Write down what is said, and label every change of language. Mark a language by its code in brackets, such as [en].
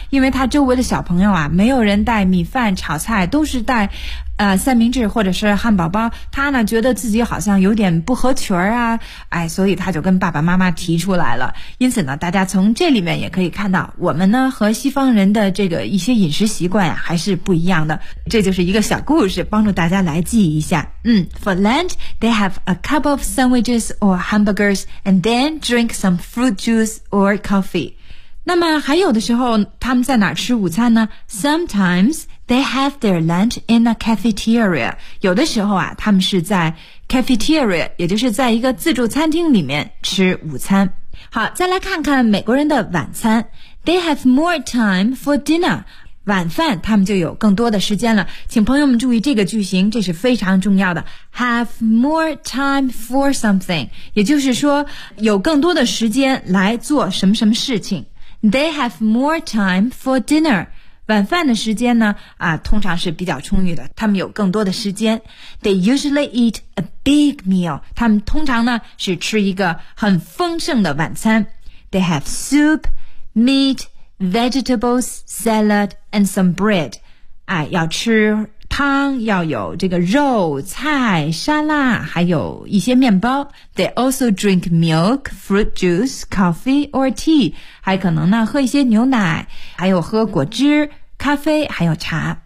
[zh] 因为他周围的小朋友啊，没有人带米饭炒菜，都是带三明治或者是汉堡包，他呢觉得自己好像有点不合群啊，哎，所以他就跟爸爸妈妈提出来了。因此呢，大家从这里面也可以看到，我们呢和西方人的这个一些饮食习惯啊还是不一样的。这就是一个小故事，帮助大家来记一下。 [en] For lunch, they have a couple of sandwiches or hamburgers, and then drink some fruit juice or coffee. [zh] 那么还有的时候，他们在哪儿吃午餐呢？ [en] Sometimes. They have their lunch in a cafeteria. [zh] 有的时候啊，他们是在 cafeteria， 也就是在一个自助餐厅里面吃午餐。好，再来看看美国人的晚餐。 [en] They have more time for dinner. [zh] 晚饭他们就有更多的时间了。请朋友们注意这个句型，这是非常重要的。 [en] Have more time for something， [zh] 也就是说有更多的时间来做什么什么事情。 [en] They have more time for dinner. [zh] 晚饭的时间呢通常是比较充裕的，他们有更多的时间。 [en] They usually eat a big meal， [zh] 他们通常呢是吃一个很丰盛的晚餐。 [en] They have soup, meat, vegetables, salad, and some bread。 [zh] 要吃汤，要有这个肉菜沙拉，还有一些面包。 [en] They also drink milk, fruit juice, coffee or tea， [zh] 还可能呢喝一些牛奶，还有喝果汁、咖啡，还有茶。